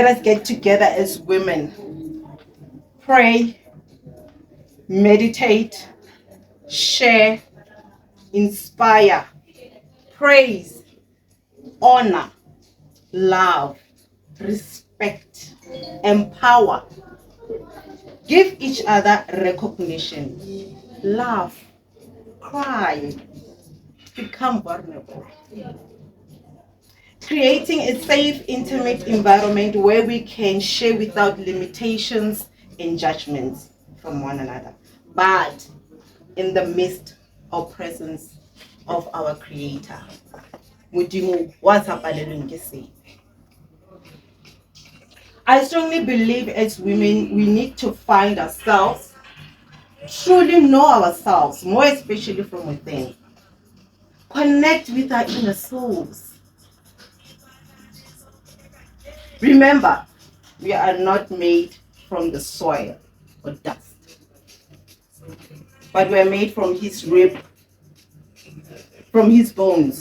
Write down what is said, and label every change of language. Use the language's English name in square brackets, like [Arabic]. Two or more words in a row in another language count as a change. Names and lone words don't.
[English] us get together as women, pray, meditate, share, inspire, praise, honor, love, respect, empower, give each other recognition, laugh, cry, become vulnerable. Creating a safe, intimate environment where we can share without limitations and judgments from one another, but in the midst or presence of our Creator. [Tswana] Modimo wa tsapalelweng ke se. [English] I strongly believe as women we need to find ourselves, truly know ourselves, more especially from within. Connect with our inner souls. Remember, we are not made from the soil or dust, but we are made from His rib, from His bones.